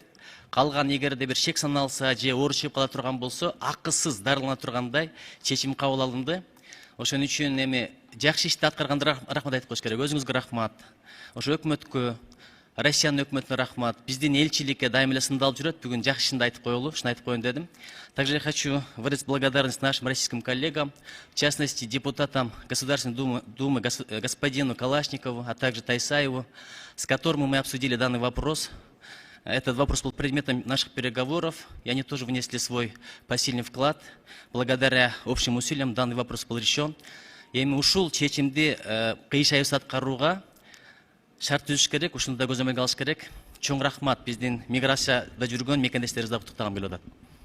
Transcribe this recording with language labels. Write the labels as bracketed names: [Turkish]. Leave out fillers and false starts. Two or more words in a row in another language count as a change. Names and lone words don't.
[Kyrgyz] Калган эгерде бир шек саналса же оору чыгып кала турган болсо, акысыз дарылана тургандай чечим кабыл алынды. Ошон үчүн эми жакшы ишти аткарганда рахмат айтып коюш керек. Өзүңүзгө рахмат. Ошо өкмөткө, Россиянын өкмөтүнө рахмат. Биздин элчиликке дайым эле сындалып жүрөт. Бүгүн жакшы ишинди айтып коелу, ушуну айтып коеюн дедим. [Russian] Также я хочу выразить благодарность нашим российским коллегам, в частности депутатам Государственной Думы господину Калашникову, а также Тайсаеву, с которым мы обсудили данный вопрос. Этот вопрос был предметом наших переговоров, и они тоже внесли свой посильный вклад. Благодаря общим усилиям данный вопрос был решен. И мы [Kyrgyz] ушул чечимди кыйшайып аткарууга шарт түзүш керек, ушуну да көзөмөлгө алыш керек. Чоң рахмат, биздин миграцияда жүргөн мекендештерибизди куттуктагым келип атат.